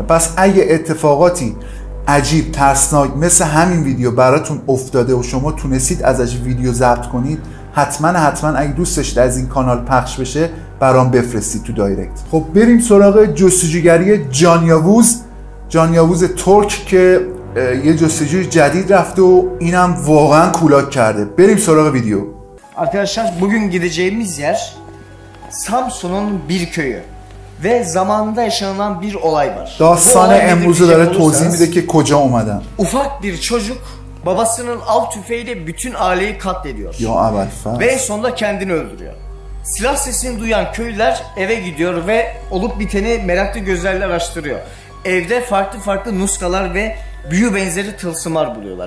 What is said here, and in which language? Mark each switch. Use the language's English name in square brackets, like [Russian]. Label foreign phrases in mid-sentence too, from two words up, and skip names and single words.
[Persian] پس اگه اتفاقاتی عجیب ترسناک مثل همین ویدیو براتون افتاده و شما تونستید ازش ویدیو ضبط کنید، حتما اگه دوست داشتید از این کانال پخش بشه برام بفرستید تو دایرکت. خب بریم سراغ جستجوگری جانیاووز ترک که یه jostücü جدید رفته و اینم واقعا کولاک کرده. بریم سراغ ویدیو. [Turkish] Arkadaşlar bugün gideceğimiz yer Samsun'un bir köyü ve zamanında yaşanılan bir olay var. [Persian] داستان امروزو داره توضیح میده که کجا اومدن. [Turkish] Ufak bir çocuk babasının av tüfeğiyle bütün aileyi katlediyor. Ve en sonunda kendini öldürüyor. Silah sesini duyan köylüler eve gidiyor ve olup biteni meraklı gözlerle araştırıyor. Evde farklı nuskalar ve büyü benzeri tılsımlar buluyorlar.